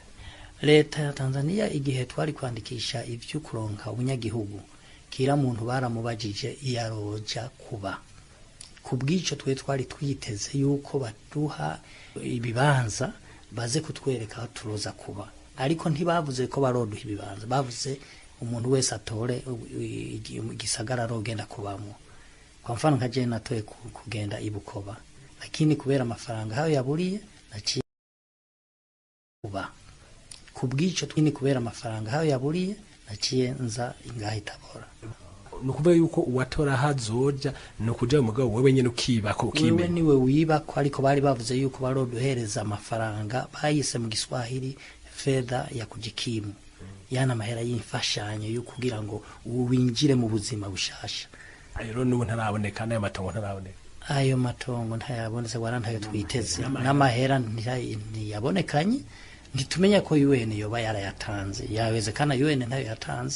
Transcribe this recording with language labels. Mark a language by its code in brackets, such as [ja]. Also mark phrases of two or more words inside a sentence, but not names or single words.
[rn] Leta ya Tanzania igihe twari kwandikisha ivyo kuronka ubunyagihugu, kira muntu baramubajije iyaroja kuba. Kubwico twari twiteze yuko baduha ibibanza baze kutwereka aho turoza kuba, ariko ntibavuze ko baroduha ibibanza, bavuze umuntu wese atore igisagara rogenda kubamo. [sw] Kwa mfano [rn] nka je natoye kugenda ibukoba, [sw] lakini kubera [rn] amafaranga hayo yaburiye naciye kuba. Kubwico twini kubera amafaranga hayo yaburiye naciye nza ingahe Tabora. Nukuvuga yuko uwatora hazoja no kuja mu mugabo wewe nyene ukibako ukimenya. Wewe niwe wibako, ariko bari bavuze yuko baroduhereza amafaranga, bayise mu Giswahili [sw] fedha ya kujikimu. [rn] Yana mahera y'imfashanyo yo kugira ngo winjire mu buzima bushasha. Ayo n'ubu ntaraboneka, n'ayo matongo ntaraboneka. Ayo matongo ntayabonetse, warantayo twiteze. N'amahera ntiyabonekanye. Nditumenya ko UN yoba yarayatanze. Yaweze kana UN ntayo yatanze.